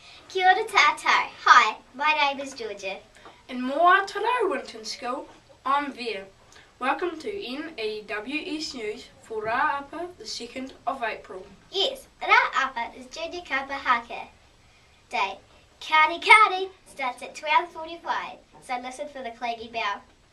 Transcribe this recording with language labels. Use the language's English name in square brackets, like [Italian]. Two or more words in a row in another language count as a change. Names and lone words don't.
[Māori] Kia ora tatou. Hi, [English] my name is Georgia. And moa tara Winton School, I'm Vere. Welcome to N.E.W.S news for [Māori] Rā Apa, [English] the 2nd of April. Yes, [Māori] Rā Apa [English] is Junior Kapa Haka Day. Kani starts at 12:45, so listen for the clanging bell.